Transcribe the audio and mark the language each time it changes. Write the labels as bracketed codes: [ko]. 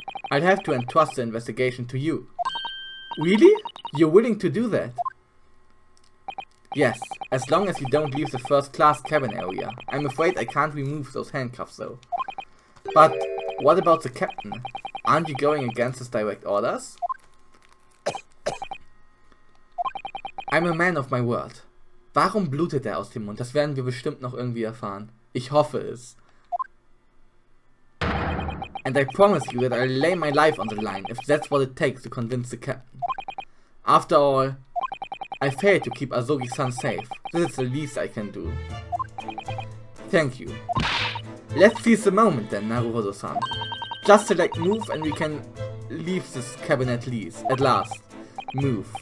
[en] I'll have to entrust the investigation to you. Really? You're willing to do that? Yes, as long as you don't leave the first class cabin area. I'm afraid I can't remove those handcuffs though. But what about the captain? Aren't you going against his direct orders? I'm a man of my word. [de] Warum blutet er aus dem Mund? Das werden wir bestimmt noch irgendwie erfahren. Ich hoffe es. [en] And I promise you that I'll lay my life on the line if that's what it takes to convince the captain. After all, I failed to keep Asogi-san safe. This is the least I can do. Thank you. Let's seize the moment then, Naruhodo-san. Just select move and we can leave this cabin at last. Move.